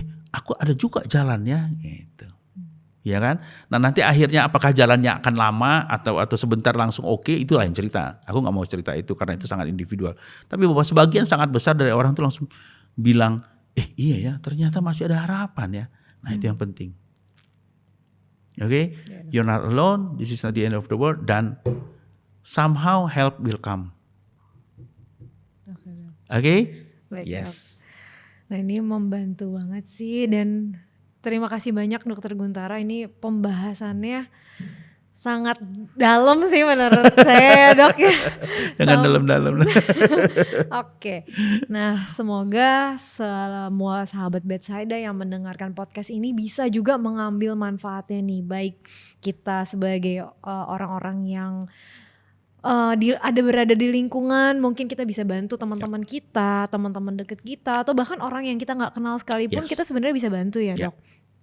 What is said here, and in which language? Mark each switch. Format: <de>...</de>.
<id>Aku ada juga jalannya gitu. Ya kan? Nah, nanti akhirnya apakah jalannya akan lama atau sebentar langsung oke, itu lain cerita. Aku nggak mau cerita itu karena itu sangat individual. Tapi bahwa sebagian sangat besar dari orang itu langsung bilang, iya ya, ternyata masih ada harapan ya. Nah, itu yang penting. Oke?</id> <en>You're not alone, this is not the end of the world,</en> <id>dan</id> <en>somehow help will come.</en> <id>Oke? Baik,</id> <en>Yes.</en> <id>Nah, ini membantu banget sih, dan terima kasih banyak Dokter Guntara, ini pembahasannya sangat dalam sih menurut saya dok ya. Jangan dalam-dalam. Oke, nah semoga semua sahabat Bethsaida yang mendengarkan podcast ini bisa juga mengambil manfaatnya nih, baik kita sebagai orang-orang yang berada di lingkungan, mungkin kita bisa bantu teman-teman kita, teman-teman deket kita, atau bahkan orang yang kita nggak kenal sekalipun, kita sebenarnya bisa bantu ya dok.</id>